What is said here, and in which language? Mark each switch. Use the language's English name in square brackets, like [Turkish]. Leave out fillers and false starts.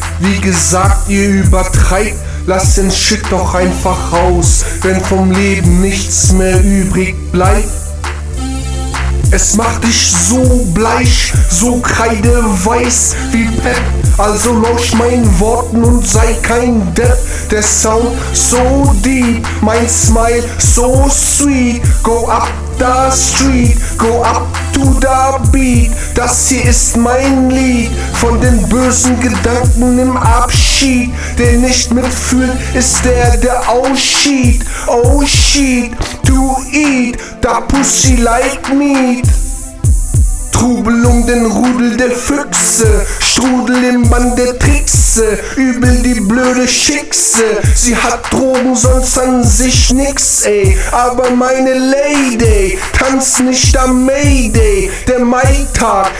[German] Wie gesagt, ihr übertreibt. Lasst den Shit doch einfach raus, wenn vom Leben nichts mehr übrig bleibt. Es macht dich so bleich, so kreideweiß wie Pep. Also lausch meinen Worten und sei kein Depp. Der Sound [English] so deep, [German] mein Smile [English] so sweet. Go up the street, go up to the beat. [German] Das hier ist mein Lied von den bösen Gedanken im Abschied. Der nicht mitfühlt, ist der, der ausschied. [English] Oh shit, to eat the pussy like meat. [German] Trubel um den Rudel der Füchse, Strudel im Band der Trickse, übel die blöde Schickse. Sie hat Drogen, sonst an sich nix, ey. Aber meine Lady, tanz nicht am Mayday, der Maitag.